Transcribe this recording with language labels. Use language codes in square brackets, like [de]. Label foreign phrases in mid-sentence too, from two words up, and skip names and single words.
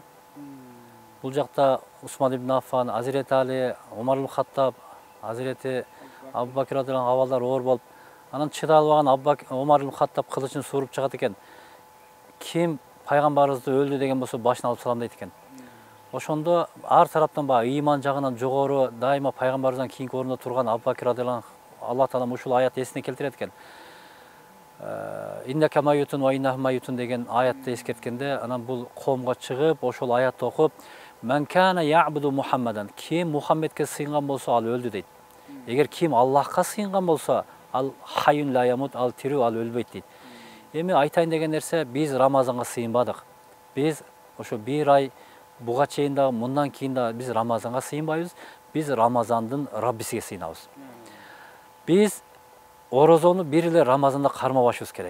[ky] Бул жакта Усман ибн Аффан, Азирети Али, Омар ибн Хаттаб, Азирети Абу Бакир [ar] رضي الله عنه [ky] абалдар оор болуп, анан чыда албаган Омар ибн Хаттаб кылычын сууруп чыгат экен. Ким пайгамбарыбызды өлдү деген болсо башын алып салам дейт экен. Ошондо ар тараптан баягы ыйман жагынан жогору, дайыма пайгамбарыбыздан кийинки орунда турган Абу Бакир [ar] رضي الله عنه [ky] Аллах Таала ушул аят эсине келтирет экен. [ar] إنك ميت وإنهم ميتون [ky] деген аятты эскерткенде, анан бул коомго чыгып, ошол аятты окуп, [ar] "من كان يعبد محمدا", [ky] ким Мухаммедке сыйынган болсо ал өлдү дейт. Эгер ким Аллахка сыйынган болсо, ал [ar] حي لا يموت, [ky] ал тирүү, ал өлбөйт дейт. Эми айтайын деген нерсе, биз Рамазанга сыйынбадык. Биз ошо бир ай буга чейин дагы, мындан кийин дагы биз Рамазанга сыйынбайбыз. Биз Рамазандын Раббисиге сыйынабыз. Биз орозону бир эле Рамазанда кармабашыбыз керек.